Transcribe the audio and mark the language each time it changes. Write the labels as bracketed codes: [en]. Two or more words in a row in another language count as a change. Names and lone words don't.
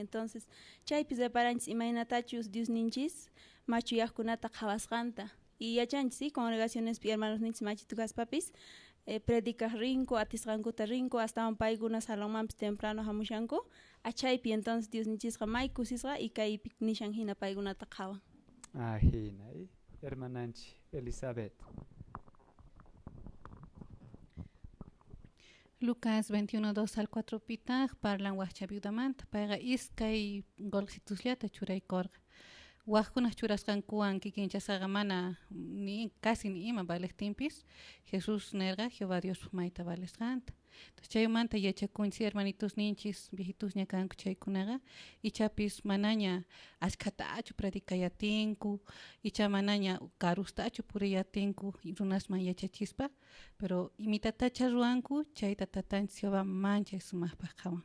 [qu] Entonces chaypis reparanchis imaynatachus Dios ninchis machuyaqkunata qhawasqanta y yachanchis y congregacionespi hermanos ninchis machitukashpapis predicaq rinku, atisqankuta rinku, hasta paykuna salonmanpis temprano hamushanku achaypi. Entonces Dios ninchisqa may kusisqa y kaypi nishan hina paykunata qhawan. Hina, hermananchi Elizabeth. Lucas 21:2 al 4 pitaq parlan waqcha viudamanta payqa iskay golqsitusllata churaykorqa waqkunaq churasqankuwan kikinchasaqa mana ni casi ni ima valeqtinpis Jesús nerqa Jehová Dios mayta valesqanta. Entonces chaymanta yachakunchis hermanitos ninchis viejitos ñakanku chaykunaqa ichapis manaña ashkhatachu predicayatinku icha manaña karustachu puriyatinku runasman yachachispa pero imitatacha ruanku chayta tatanchis Jehová manchay sumaqpaq qawan.